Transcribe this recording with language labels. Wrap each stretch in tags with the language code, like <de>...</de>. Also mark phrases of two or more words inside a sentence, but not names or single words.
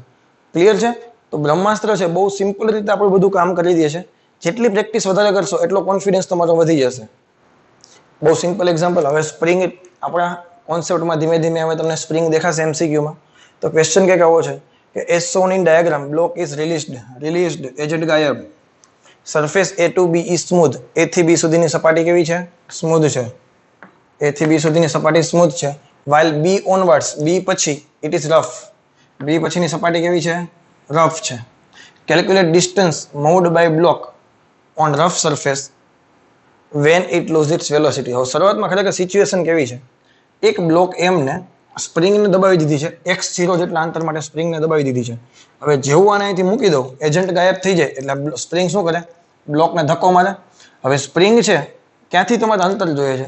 <gu>ક્લિયર છે? તો બ્રહ્માસ્ત્ર છે બહુ સિમ્પલ રીતે આપણે બધું કામ કરી દઈએ છે. જેટલી પ્રેક્ટિસ વધારે કરશો એટલો કોન્ફિડન્સ તમારો વધી જશે. બહુ</gu> <en>simple example.</en> <gu>હવે સ્પ્રિંગ આપણા કોન્સેપ્ટમાં ધીમે ધીમે હવે તમને સ્પ્રિંગ દેખાશે MCQમાં. તો ક્વેશ્ચન કંઈક આવો છે કે</gu> <en>એસ shown in diagram block is released agent ગાયબ, સરફેસ A to B is smooth.</en> <gu>A થી B સુધીની સપાટી કેવી છે? સ્મૂધ છે. A થી B સુધીની સપાટી સ્મૂધ છે.</gu> <en>while B onwards, B પછી it is rough.</en> <gu>B પછીની સપાટી કેવી છે? રફ છે.</gu> <en>calculate distance moved by block on rough surface when it loses its velocity.</en> <gu>હવે શરૂઆતમાં ખરેખર સિચ્યુએશન કેવી છે? એક બ્લોક M ને સ્પ્રિંગને દબાવી દીધી છે, x0 જેટલા અંતર માટે સ્પ્રિંગને દબાવી દીધી છે. હવે જેવું આને અહીંથી મૂકી દઉં, એજન્ટ ગાયબ થઈ જાય એટલે સ્પ્રિંગ શું કરે? બ્લોકને ધક્કો મારે. હવે સ્પ્રિંગ છે ક્યાંથી તમારે અંતર જોઈએ છે?</gu>